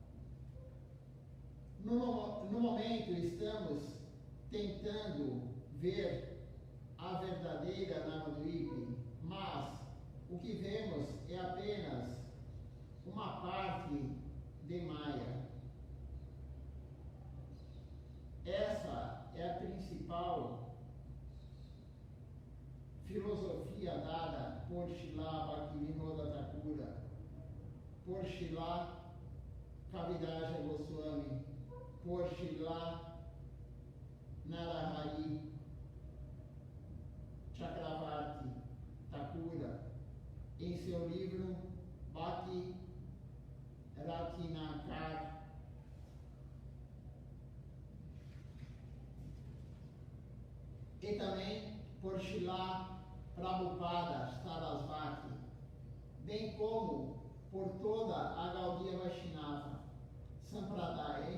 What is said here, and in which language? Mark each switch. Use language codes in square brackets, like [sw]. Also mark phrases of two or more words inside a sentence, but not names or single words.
[pt] No momento estamos tentando ver a verdadeira Navadvipa, mas o que vemos é apenas uma parte de Maya. Essa é a principal filosofia dada por Srila Bhaktivinoda Thakura, por Srila Kaviraja Goswami, por Srila Narahari Chakravarti Thakura, em seu livro Bhakti Ratnakar. E também por Srila Prabhupada Sarasvati, bem como por toda a Gaudiya Vaishnava Sampradaya.